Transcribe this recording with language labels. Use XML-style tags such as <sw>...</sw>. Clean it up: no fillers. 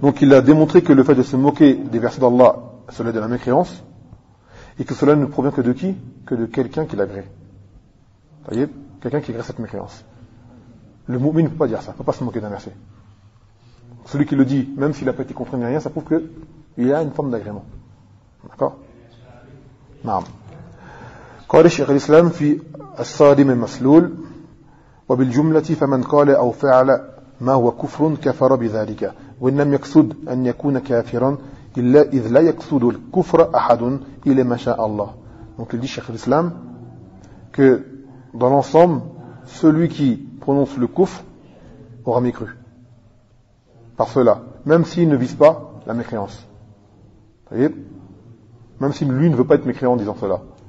<fr>Donc il a démontré que le fait de se moquer des versets d'Allah, cela est de la mécréance, et que cela ne provient que de qui ? Que de quelqu'un qui l'agrée. Vous voyez ? Quelqu'un qui agrée cette mécréance. Le moumine ne peut pas dire ça, il ne peut pas se moquer d'un verset. Celui qui le dit, même s'il n'a pas été compris ni rien, ça prouve qu'il a une forme d'agrément. D'accord ? Naam.</fr> <ar>قال الشيخ الإسلام في الصادم المسلول وبالجملة فمن قال أو فعل ما هو كفر كفر بذلك وإن لم يقصد أن يكون كافرا إلا إذ لا يقصد الكفر أحد إلى ما شاء الله.</ar> <fr>Donc il dit الشيخ الإسلام que dans l'ensemble celui qui prononce le kufr aura mécru par cela même s'il ne vise pas la mécréance, même si lui ne veut pas être mécréant en disant cela.</fr>